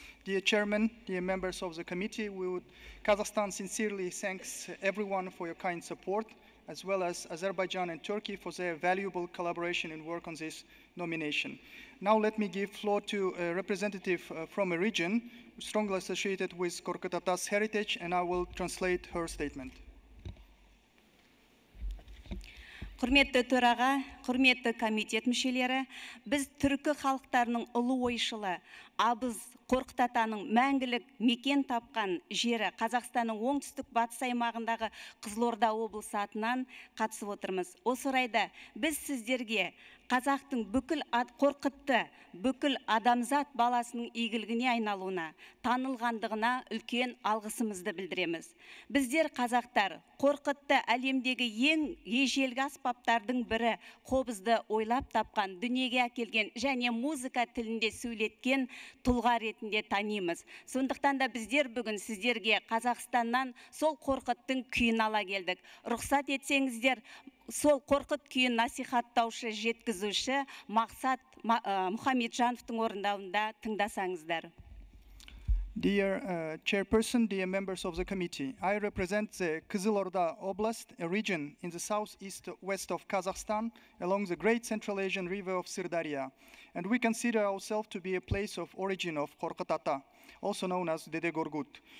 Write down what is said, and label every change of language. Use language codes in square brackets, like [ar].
[en] Dear Chairman, dear members of the committee, Kazakhstan sincerely thanks everyone for your kind support, as well as Azerbaijan and Turkey for their valuable collaboration and work on this nomination. Now let me give floor to a representative from a region strongly associated with Korkut Ata's heritage, and I will translate her statement. [kk] Құрметті төраға, құрметті комитет мүшелері, біз түркі халықтарының ұлы ойшылы, абыз Қорқыт Атаның мәңгілік мекен тапқан жері Қазақстанның оңтүстік батыс аймағындағы Қызылорда облысы атынан қатысып отырмыз. Осы орайда біз сіздерге қазақтың бүкіл Қорқытты, бүкіл адамзат баласының игілігіне айналуына, танылғандығына үлкен алғысымызды білдіреміз. Біздер қазақтар Қорқытты әлемдегі ең ежелгі аспаптардың бірі қобызды ойлап тапқан, дүниеге әкелген және музыка тілінде сөйлеткен тұлға ретінде танимыз. Сондықтан да біздер бүгін сіздерге Қазақстаннан сол Қорқыттың күйін ала келдік. Рұқсат етсеңіздер, сол Қорқыт күйін насихаттаушы, жеткізуші Мақсат Мұхамеджановтың орындауында тыңдасаңыздар. [en] Dear Chairperson, dear members of the committee, I represent the Kızılorda Oblast, a region in the southeast west of Kazakhstan, along the great Central Asian river of Sirdarya. And we consider ourselves to be a place of origin of Korkut Ata, also known as Dede Gorgut.